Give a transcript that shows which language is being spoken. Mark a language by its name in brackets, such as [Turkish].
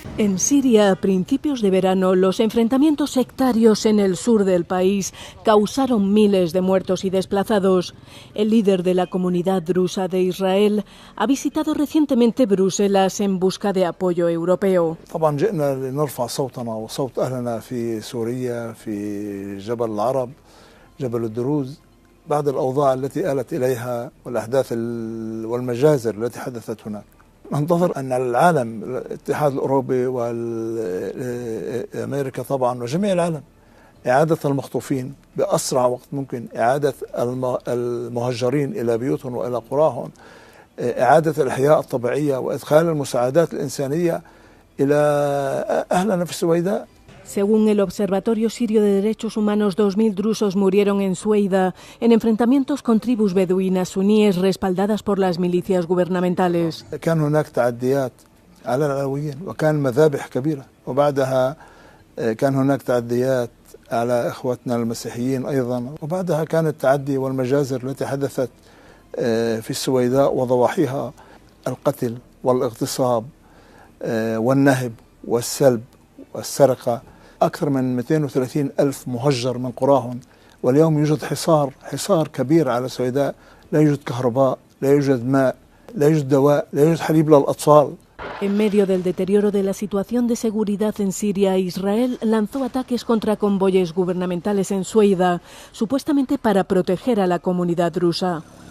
[Spanish] En Siria, a principios de verano, los enfrentamientos sectarios en el sur del país causaron miles de muertos y desplazados. El líder de la comunidad drusa de Israel ha visitado recientemente Bruselas en busca de apoyo europeo. [Arabic] طبعا جئنا لنرفع صوتنا وصوت أهلنا في سوريا في جبل العرب جبل الدروز بعد الأوضاع التي آلت إليها والأحداث والمجازر التي حدثت هناك. ننتظر أن العالم الاتحاد الأوروبي وأمريكا طبعا وجميع العالم إعادة المخطوفين بأسرع وقت ممكن، إعادة المهجرين إلى بيوتهم وإلى قراهم، إعادة الإحياء الطبيعية وإدخال المساعدات الإنسانية إلى أهلنا في السويداء. [Spanish] Según el Observatorio Sirio de Derechos Humanos, 2.000 drusos murieron en Sueida en enfrentamientos con tribus beduinas suníes respaldadas por las milicias gubernamentales. [Arabic] كان هناك تعديات على العلويين وكان مذابح كبيرة، وبعدها كان هناك تعديات على إخوتنا المسيحيين أيضا، وبعدها كان التعدي والمجازر التي حدثت في السويداء وضواحيها القتل والاغتصاب والنهب والسلب والسرقة. أكثر من 230 ألف مهجر من قراهم، واليوم يوجد حصار كبير على السويداء، لا يوجد كهرباء، لا يوجد ماء، لا يوجد دواء، لا يوجد حليب للأطفال. [Spanish] En medio del deterioro de la situación de seguridad en Siria, Israel lanzó ataques contra convoyes gubernamentales en Sueida, supuestamente para proteger a la comunidad drusa.